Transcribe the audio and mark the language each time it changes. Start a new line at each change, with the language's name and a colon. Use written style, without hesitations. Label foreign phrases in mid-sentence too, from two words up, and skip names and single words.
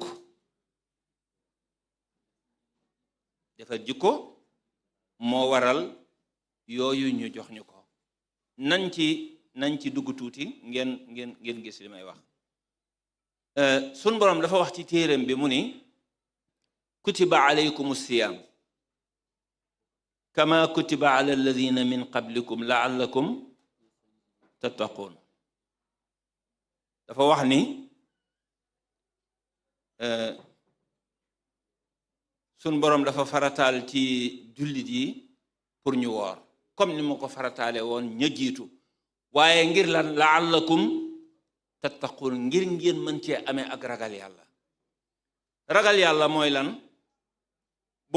Wolof: jikko moo waral yooyu ñu jox ñu ko nañ ci dugg tuuti ngeen gis li may wax sun boroom dafa wax ci téereem bi mu ni
Arabic: كتب عليكم الصيام كما كتب على الذين من قبلكم لعلكم تتقون
Wolof: dafa wax ni sun boroom dafa farataal ci jullit yi pour ñu woor comme ni ma ko farataale woon ña jiitu waaye ngir lan
Arabic: لعلكم تتقون
Wolof: ngir ngeen mën cee amee ak ragal yàlla mooy lan bu